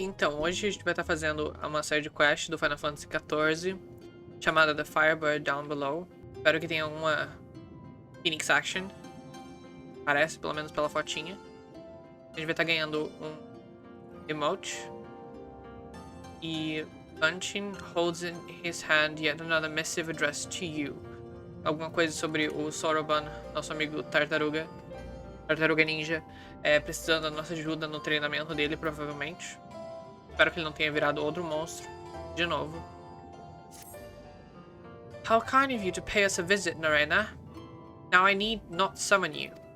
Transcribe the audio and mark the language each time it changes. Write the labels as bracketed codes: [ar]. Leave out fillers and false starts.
[pt] Então, hoje a gente vai estar fazendo uma série de quests do Final Fantasy XIV, chamada The Firebird Down Below. Espero que tenha alguma Phoenix Action. Parece, pelo menos pela fotinha. A gente vai estar ganhando um emote. [en] E Unchin holds in his hand yet another missive addressed to you. [pt] Alguma coisa sobre o Soroban, nosso amigo Tartaruga Ninja, precisando da nossa ajuda no treinamento dele, provavelmente. Espero que ele não tenha virado outro monstro de novo. [en] How kind of you to pay us a visit, Narena. Now I need not summon you.